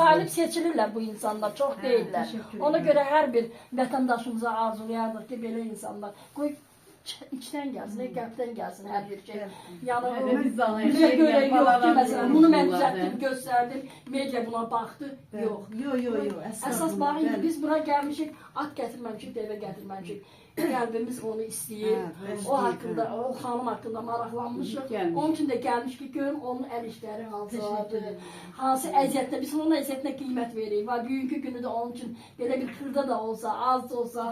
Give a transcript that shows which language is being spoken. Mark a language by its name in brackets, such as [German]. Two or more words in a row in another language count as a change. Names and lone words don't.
[Turkish] salip seçilirler bu insanlar, çok değiller. teşekkür Ona ederim. göre her bir vatandaşımıza arzulayardık ki böyle insanlar koy içten gelsin, kalpten gelsin her bir şey. Yani Hele biz de o anlayalım. bize göre Yapmalar yok ki mesela lazım. bunu ben Vallahi. düzelttim, gösterdim, medya buna baktı, yok. Yok. [Azerbaijani] Əsas bax indi biz bura gəlmişik, at gətirməmişik, devə gətirməmişik. Qəlbimiz onu istəyir. O haqqında, o xanım haqqında maraqlanmışıq. Gəlmiş. Onun üçün də gəlmiş ki, görüm onun əl işləri hansılardır. [Turkish] Teşekkür ederim. [Azerbaijani] Hansı əziyyətlə, biz onun əziyyətinə qiymət veririk. Və bugünkü günü də onun üçün belə bir xırda da olsa, az da olsa,